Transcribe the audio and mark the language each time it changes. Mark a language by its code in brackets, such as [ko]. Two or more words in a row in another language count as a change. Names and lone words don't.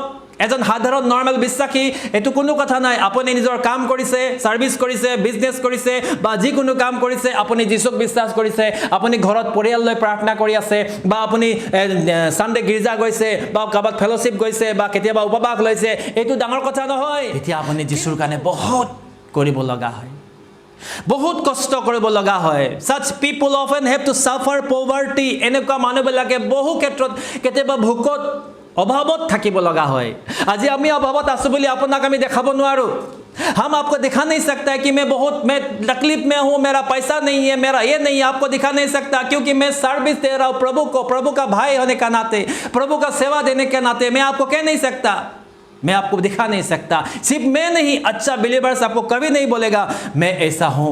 [as] এজন সাধাৰণ নৰ্মেল বিশ্বাসী, এইটো কোনো কথা নাই। আপুনি নিজৰ কাম কৰিছে, ছাৰ্ভিচ কৰিছে, বিজনেছ কৰিছে বা যিকোনো কাম কৰিছে, আপুনি যীশুক বিশ্বাস কৰিছে, আপুনি ঘৰত পৰিয়াল লৈ প্ৰাৰ্থনা কৰি আছে, বা আপুনি ছানডে গীৰ্জা গৈছে, বা কাৰোবাক ফেলোশ্বিপ গৈছে, বা কেতিয়াবা উপবাস লৈছে, এইটো ডাঙৰ কথা নহয়। এতিয়া আপুনি যীশুৰ কাৰণে বহুত কৰিব লগা হয়, বহুত কষ্ট কৰিব লগা হয়। [en] Such people often have to suffer poverty, [as] এনেকুৱা মানুহবিলাকে বহু ক্ষেত্ৰত কেতিয়াবা ভোকত অভাৱত থাকিব লগা হয়। আজি আমি অভাৱত আছোঁ বুলি আপোনাক আমি দেখাব নোৱাৰোঁ। [hi] हम आपको दिखा नहीं सकता है कि मैं तकलीफ में हूँ, मेरा पैसा नहीं है, मेरा ये नहीं है, आपको दिखा नहीं सकता, क्योंकि मैं सर्विस दे रहा हूँ प्रभु को, प्रभु का भाई होने का नाते, प्रभु का सेवा देने के नाते मैं आपको कह नहीं सकता, मैं आपको दिखा नहीं सकता। सिर्फ मैं नहीं, अच्छा बिलीवर्स आपको कभी नहीं बोलेगा मैं ऐसा हूँ।